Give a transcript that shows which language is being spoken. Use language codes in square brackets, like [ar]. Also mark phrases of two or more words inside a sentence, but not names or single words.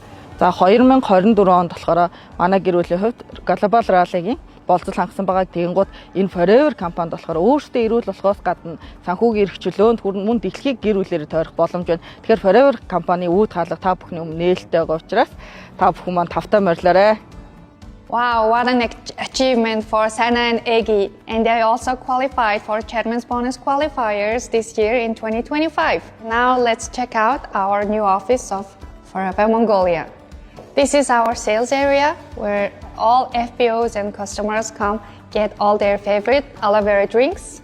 [mn] За 2024 онд болохоор манай гэр бүлийн хувьд глобал раллигийн болцол хангасан байгаа. Тэгэнгუთ энэ Forever компанид болохоор өөрсдөө эрүүл болохоос гадна санхүүгийн эрхчлөөнд мөн дэлхийг гэр бүлээр тойрох боломж байна. Тэгэхээр Forever компани үүд хаалга та бүхний өмнө нээлттэй байгаа учраас та бүхэн маань тавтай морилоорой. [en] Wow, what an achievement for Sana and Egi. And they also qualified for Chairman's Bonus qualifiers this year in 2025. Now let's check out our new office of Forever Mongolia. This is our sales area where all FBOs and customers come get all their favorite aloe vera drinks.